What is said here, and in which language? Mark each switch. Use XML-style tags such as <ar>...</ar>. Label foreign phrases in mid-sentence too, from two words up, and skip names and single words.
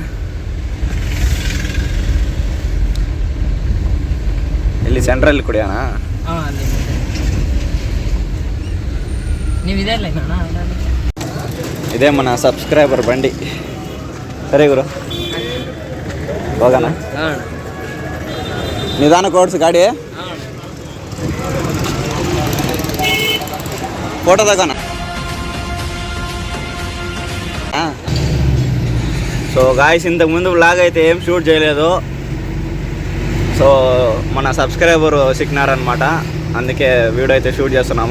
<kn>ಇಲ್ಲಿ ಸೆಂಟ್ರಲ್ಲಿ ಕುಡಿಯೋಣ. ಇದೇ మన ಸಬ್ಸ್ಕ್ರೈಬರ್ ಬಂಡಿ. ಸರಿ ಗುರು, ಹೋಗೋಣ. ನಿಧಾನಕ್ಕೆ ಓಡಿಸು ಗಾಡಿ,</kn> <te>ఫోటో తగ్గనా.</te> <en>so guys,</en> <te>ఇంతకుముందు వ్లాగ్ అయితే ఏం షూట్ చేయలేదు. సో మన సబ్స్క్రైబర్ సిక్కినారనమాట, అందుకే వీడియో అయితే షూట్ చేస్తున్నాము.</te>